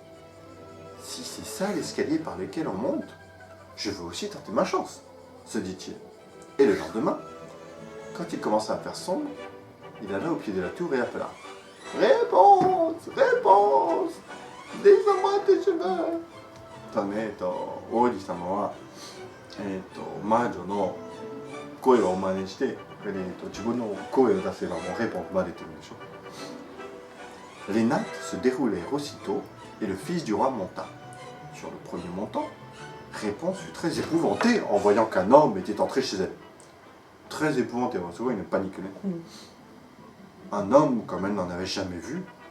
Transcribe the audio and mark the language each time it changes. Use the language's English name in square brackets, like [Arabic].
[French] « Si c'est ça l'escalier par lequel on monte, je veux aussi tenter ma chance, » se dit-il. Et le lendemain, quand il commença à faire sombre, il alla au pied de la tour et appela. « Réponse, Réponse, descends-moi tes cheveux !» [Japanese] とね、王子様は、魔女の声を真似して、自分の声を出せばもうレポンバレてるでしょ。 [French] Les nattes se déroulèrent aussitôt et le fils du roi monta. Sur le premier montant, Réponse fut très épouvantée en voyant qu'un homme était entré chez elle. Très épouvantée, c'est vrai, une panique. Un homme comme elle n'en avait jamais vu.